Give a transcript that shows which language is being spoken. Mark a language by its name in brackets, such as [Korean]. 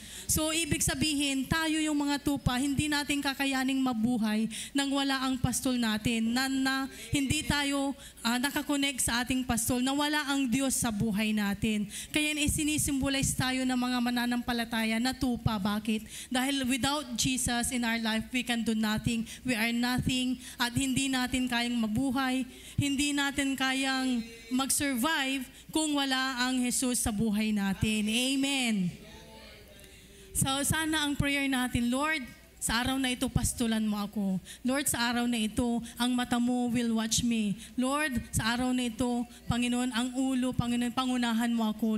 [Filipino] So, ibig sabihin, tayo yung mga tupa, hindi natin kakayaning mabuhay nang wala ang pastol natin. Na hindi tayo nakakonect sa ating pastol, na wala ang Diyos sa buhay natin. Kaya sinisimbolize tayo ng mga mananampalataya na tupa. Bakit? [English] Dahil without Jesus in our life, we can do nothing. We are nothing. [Filipino] At hindi natin kayang mabuhay. Hindi natin kayang mag-survive kung wala ang Jesus sa buhay natin. Amen. So sana ang prayer natin, Lord, sa araw na ito, pastulan mo ako. Lord, sa araw na ito, ang mata mo [English] will watch me. [Filipino] Lord, sa araw na ito, Panginoon, ang ulo, Panginoon, pangunahan mo ako.